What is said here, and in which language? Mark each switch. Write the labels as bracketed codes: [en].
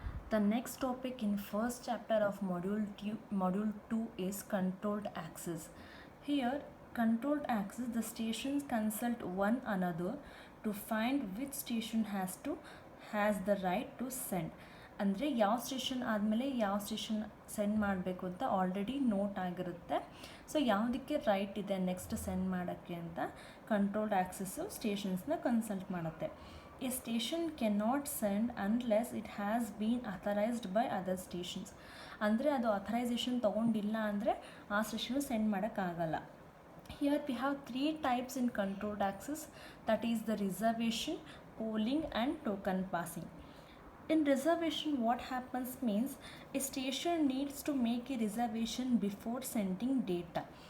[en] The next topic in first chapter of module 2 is controlled access. Here, controlled access, the stations consult one another to find which station has the right to send. [kn] ಅಂದರೆ ಯಾವ station ಆದಮೇಲೆ ಯಾವ station send ಮಾಡಬೇಕು ಅಂತ already note ಆಗಿರುತ್ತೆ. So ಯಾವುದಕ್ಕೆ right ಇದೆ next send ಮಾಡೋಕ್ಕೆ ಅಂತ ಕಂಟ್ರೋಲ್ಡ್ ಆ್ಯಕ್ಸಸ್ಸು ಸ್ಟೇಷನ್ಸ್ನ ಕನ್ಸಲ್ಟ್ ಮಾಡುತ್ತೆ. [en] A station cannot send unless it has been authorized by other stations. [kn] ಅಂದರೆ ಅದು ಅಥರೈಸೇಷನ್ ತೊಗೊಂಡಿಲ್ಲ ಅಂದರೆ ಆ ಸ್ಟೇಷನು ಸೆಂಡ್ ಮಾಡೋಕ್ಕಾಗಲ್ಲ. [en] Here we have 3 types in controlled access, that is the reservation, polling and token passing. In reservation, what happens means a station needs to make a reservation before sending data.